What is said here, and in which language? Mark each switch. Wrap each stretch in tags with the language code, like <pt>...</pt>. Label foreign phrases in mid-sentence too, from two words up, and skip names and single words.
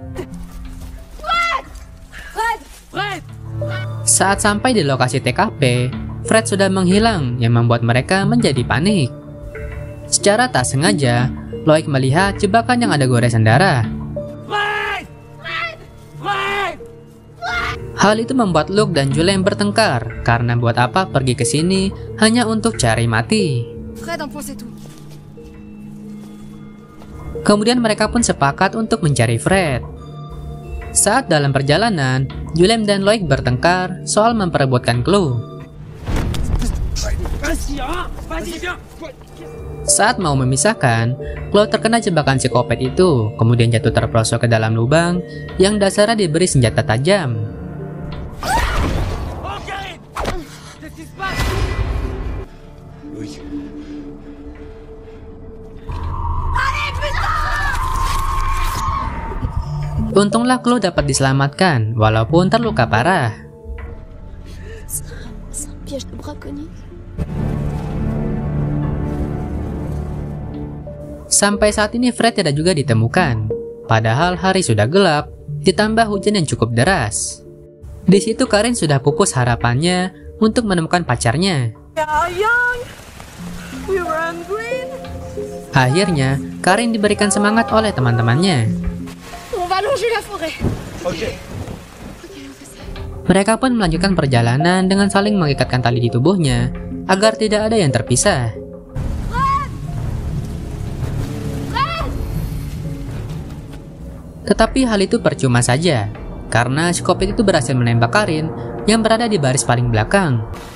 <id>Saat sampai di lokasi TKP, Fred sudah menghilang yang membuat mereka menjadi panik. Secara tak sengaja, Loic melihat jebakan yang ada goresan darah. Hal itu membuat Luke dan Julien bertengkar karena buat apa pergi ke sini hanya untuk cari mati.</id> <fr>Fred, un point c'est tout.</fr> <id>Kemudian mereka pun sepakat untuk mencari Fred. Saat dalam perjalanan, Julien dan Loic bertengkar soal memperebutkan clue. Saat mau memisahkan, Chloe terkena jebakan psikopat itu, kemudian jatuh terperosok ke dalam lubang yang dasarnya diberi senjata tajam. Untunglah Chloe dapat diselamatkan, walaupun terluka parah.</id> <fr>C'est un piège de braconnier.</fr> <id>Sampai saat ini Fred tidak juga ditemukan. Padahal hari sudah gelap, ditambah hujan yang cukup deras. Di situ Karine sudah pupus harapannya untuk menemukan pacarnya. Akhirnya, Karine diberikan semangat oleh teman-temannya.</id> <fr>On va longer la forêt. Ok.</fr> <id>Mereka pun melanjutkan perjalanan dengan saling mengikatkan tali di tubuhnya agar tidak ada yang terpisah. Tetapi hal itu percuma saja, karena psikopat itu berhasil menembak Karine yang berada di baris paling belakang.</id>